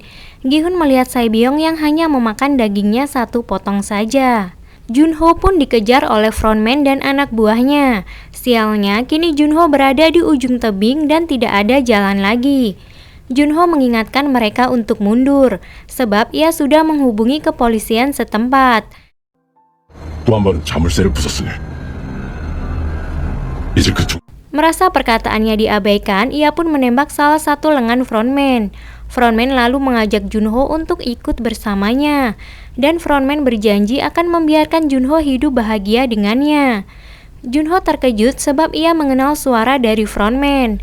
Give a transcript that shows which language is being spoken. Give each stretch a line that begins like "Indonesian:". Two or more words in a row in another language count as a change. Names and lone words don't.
Indonesian: Gi-hun melihat Sae-byong yang hanya memakan dagingnya satu potong saja. Junho pun dikejar oleh frontman dan anak buahnya. Sialnya, kini Junho berada di ujung tebing dan tidak ada jalan lagi. Junho mengingatkan mereka untuk mundur, sebab ia sudah menghubungi kepolisian setempat.
Korean: 또 한 번은 자물쇠를 부쉈으니 이제 그쪽.
Indonesian: Merasa perkataannya diabaikan, ia pun menembak salah satu lengan frontman. Frontman lalu mengajak Junho untuk ikut bersamanya, dan frontman berjanji akan membiarkan Junho hidup bahagia dengannya. Junho terkejut sebab ia mengenal suara dari frontman.